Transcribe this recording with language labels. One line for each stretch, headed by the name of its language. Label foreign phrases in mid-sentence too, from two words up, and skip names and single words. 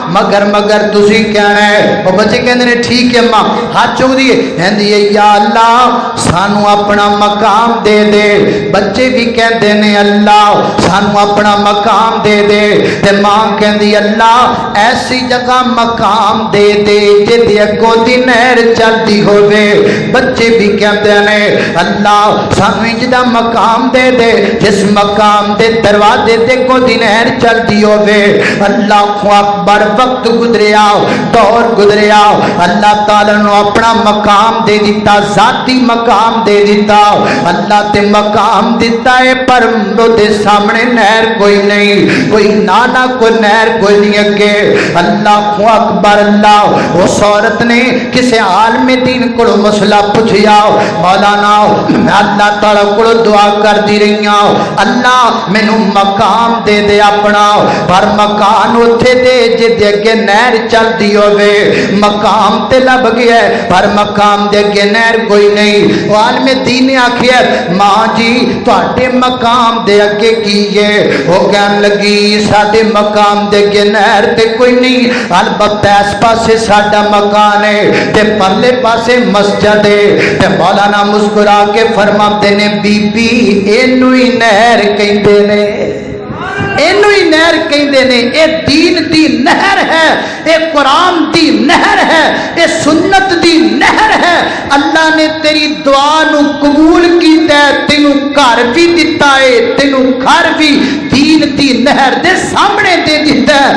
Punjabi: مگر تسی کہنا ہے، او بچے کہندے نے ٹھیک ہے ماں، ہاتھ چک دیے، کہندی ہے یا اللہ سانو اپنا مقام دے دے، بچے بھی کہندے نے اللہ سانو اپنا مقام دے دے، تے ماں کہندی اللہ ایسی جگہ مقام دے دے جدی اگوں دی نہر چلدی ہو، بچے بھی کہتے ہیں اللہ سانو جدا مقام دے دے جس مقام دے دروازے تے کو دی نہر چلدی ہوے۔
Arabic: اللہ اکبر،
Punjabi: وقت گزریا، دور گزریا، اللہ تعالی نے اپنا مقام دے دیتا، ذاتی مقام دے دیتا، اللہ تے مقام دیتا ہے، پر دے سامنے نہر کوئی نہیں، کوئی نالا کوئی نہر کوئی نہیں اگے۔
Arabic: اللہ اکبر،
Punjabi: اللہ اس عورت نے کسے عالم دین کو مسئلہ پوچھیا، مولانا اللہ تعالی کو دعا کر دی رہی ہوں اللہ مینوں مقام دے دے اپنا، پر مکان اوتھے دے جدے اگے نہر چلدی ہوے، مقام تے لب گیا ہے پر مقام دے اگے نہر کوئی نہیں۔ عالم دین نے آکھیا ماں جی تواڈے مقام دے اگے کی ہے؟ وہ کہن لگی ساڈے مقام دے اگے نہر تے کوئی نہیں، البتہ اس پاسے ساڈا مکان ہے تے پرلے پاسے مسجد ہے۔ تے مولانا مسکرا کے فرماتے نے بی بی اینو ہی نہر کہندے نے، اینو ہی نہر کہندے نے، اے دین دی نہر ہے، اے قرآن دی نہر ہے، اے سنت دی نہر ہے۔ اللہ نے تیری دعا نو قبول کیتا ہے، تینوں گھر بھی دتا ہے، تینوں گھر بھی دین دی نہر دے سامنے دے دیتا ہے۔